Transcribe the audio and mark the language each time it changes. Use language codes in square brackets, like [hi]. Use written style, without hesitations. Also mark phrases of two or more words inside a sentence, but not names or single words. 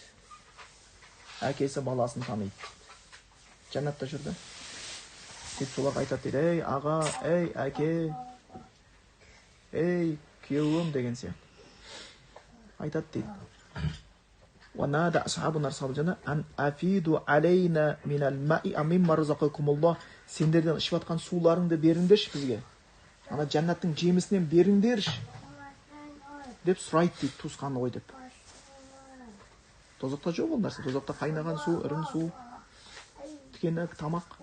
[kk] Әкесі баласын таниды дейді. Жаннатта жүрді. Сөйтіп соларға айтады дейді: "Ей аға, ей әке, ей күйеуім" деген сияқты. Айтады дейді. [ar] "ونادى أصحاب النار أصحاب الجنة أن أفيضوا علينا من الماء مما رزقكم الله", [kk] сендерден ішіп жатқан суларыңды беріңдерші бізге. Ана жаннаттың жемісінен беріңдерші деп сұрайды дейді, туысқаны ғой деп. Тозақта жоқ ол нәрсе. Тозақта қайнаған су, ірің су, тікенек, тамақ.